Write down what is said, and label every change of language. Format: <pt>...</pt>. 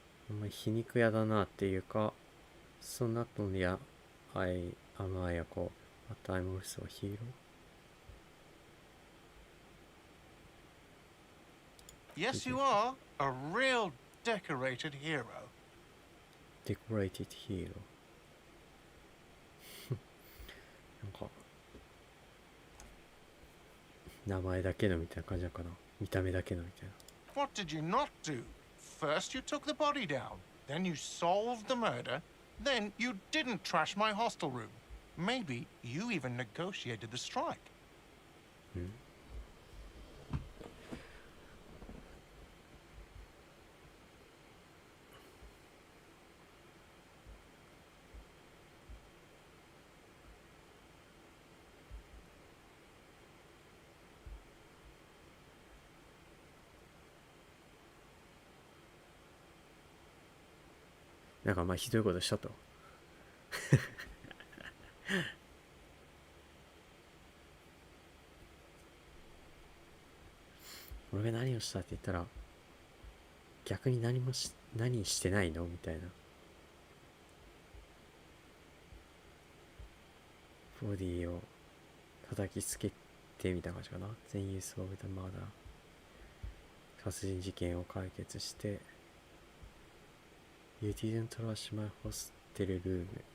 <ja>あんまり皮肉屋だなっていうか、その後にあやこ、また</ja> <en>I'm also a hero. Yes, you are a real decorated hero. Decorated hero.</en> <ja>なんか名前だけのみたいな感じなのかな。見た目だけのみたいな。</ja> <en>What did you not do? First, you took the body down. Then, you solved the murder. Then, you didn't trash my hostel room. Maybe you even negotiated the strike.</en> <ja>なんかまあひどいことしたと。俺が何をしたって言ったら、逆に何してないのみたいな。ボディを叩きつけてみた感じかな。</ja> <en>Then you solved the murder.</en> <ja>殺人事件を解決して、</ja> <en>You didn't trash my hostel room.</en>